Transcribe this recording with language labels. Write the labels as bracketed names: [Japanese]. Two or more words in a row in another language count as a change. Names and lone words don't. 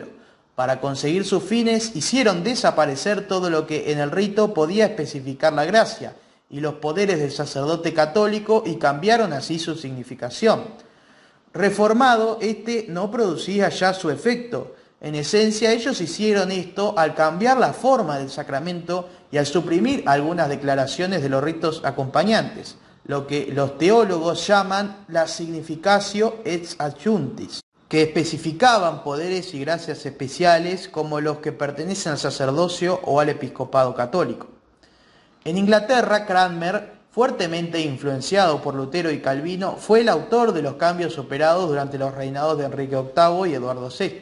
[Spanish] Para conseguir sus fines hicieron desaparecer todo lo que en el rito podía especificar la gracia, y los poderes del sacerdote católico y cambiaron así su significación. Reformado, este no producía ya su efecto. En esencia, ellos hicieron esto al cambiar la forma del sacramento y al suprimir algunas declaraciones de los ritos acompañantes, lo que los teólogos llaman la [Latin] significatio ex adjunctis, [Spanish] que especificaban poderes y gracias especiales como los que pertenecen al sacerdocio o al episcopado católico. En Inglaterra, Cranmer, fuertemente influenciado por Lutero y Calvino, fue el autor de los cambios operados durante los reinados de Enrique VIII y Eduardo VI.